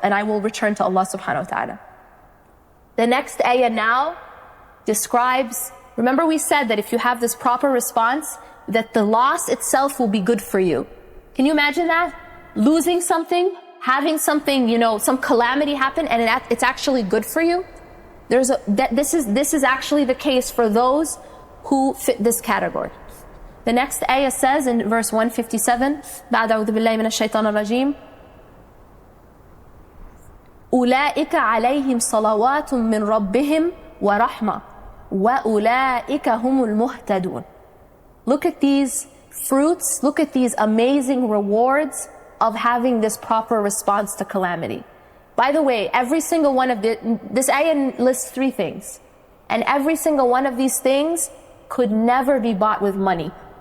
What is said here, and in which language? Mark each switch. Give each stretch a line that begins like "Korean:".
English: And I will return to Allah subhanahu wa ta'ala. The next ayah now describes, remember we said that if you have this proper response, that the loss itself will be good for you. Can you imagine that? Losing something, having something, some calamity happen, and it's actually good for you. This is actually the case for those who fit this category. The next ayah says in verse 157,
Arabic: بعد أعوذ بالله من الشيطان الرجيم, أولئك عليهم صلوات من ربهم ورحمة وأولئك هم المهتدون.
English: Look at these fruits, look at these amazing rewards of having this proper response to calamity. By the way, every single one of this ayah lists 3 things. And every single one of these things could never be bought with money.